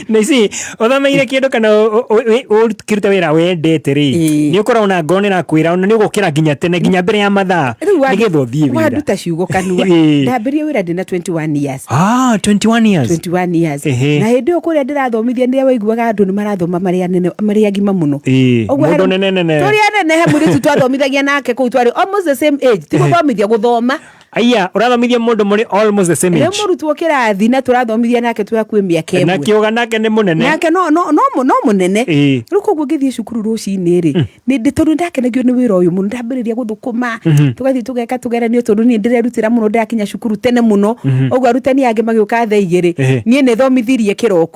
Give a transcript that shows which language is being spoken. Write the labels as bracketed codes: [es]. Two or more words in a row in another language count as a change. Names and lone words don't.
[ki] Na ici ũthomeire kĩndũ kana ũkĩruta wĩra wendete-rĩ nĩ ũkoragwo na ngoro nĩ nakwĩra nĩ ũgũkĩra nginya tene nginya mbere ya mathaa nĩgetha ũthiĩ wĩra. Wanduta ciugo kanua. Ndambĩrĩria wĩra ndĩna 21 years. [en] 21 years. 21 years. [ki] Na hĩndĩ ĩyo kũrĩa ndĩrathomithia nĩrĩa waiguaga andũ nĩ marathoma marĩ anene marĩ agima mũno. Mũndũ nene. Tũrĩa nene he mũirĩtu twathomithagia nake kũu twarĩ [en] almost the same age. [ki] Ti gũthomithia gũthoma. Aya ũrathomithia mũndũ mũrĩ [en] almost the same age. [ki] Rĩu mũrutwo kĩrathi na tũrathomithia nake twakuĩ mĩaka ĩmwe. Na kĩũga nake nĩ mũnene. Nake no mũnene. Rĩu koguo ngĩthiĩ cukuru rũcinĩ-rĩ nĩ tondũ ndakenagio nĩ wĩra ũyũ mũno ndambĩrĩria gũthũkũma tũgathiĩ tũgeka tũgeranio tondũ niĩ ndĩrerutĩra mũno ndakinya cukuru tene mũno. Ũguo arutani angĩ magĩũka thaa 2 niĩ nĩ thomithirie kĩroko.